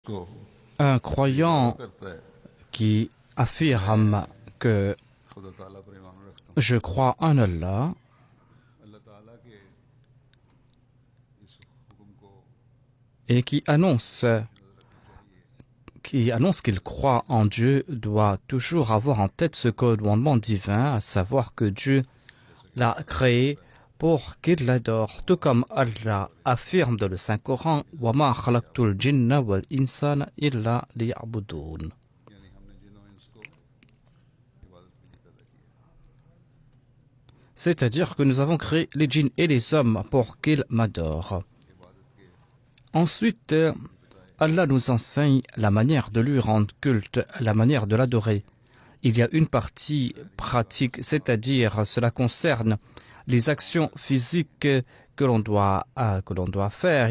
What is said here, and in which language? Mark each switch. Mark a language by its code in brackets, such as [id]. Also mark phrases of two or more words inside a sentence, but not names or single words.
[ur] को [fr] Un [ur] یہ دعویٰ [fr] croyant [ur] کرتا ہے [fr] qui affirme que [ur] خدا تعالیٰ پر ایمان رکھتا ہوں, [fr] je crois en Allah [ur] اللہ تعالیٰ کے اس حکم کو [fr] et qui annonce qu'il croit en Dieu doit toujours avoir en tête ce commandement divin, à savoir que Dieu l'a créé pour qu'il l'adore, tout comme Allah affirme dans le Saint-Coran [ar] وَمَا خَلَقْتُ الْجِنَّ وَالْإِنسَانَ إِلَّا لِيَعْبُدُونَ. [ur] یعنی ہم نے جنوں انس کو عبادت کے لیے پیدا کیا. [fr] C'est-à-dire que nous avons créé les djinns et les hommes pour qu'ils m'adorent. Ensuite, Allah nous enseigne la manière de lui rendre culte, la manière de l'adorer. Il y a une partie pratique, c'est-à-dire cela concerne les actions physiques que l'on doit faire.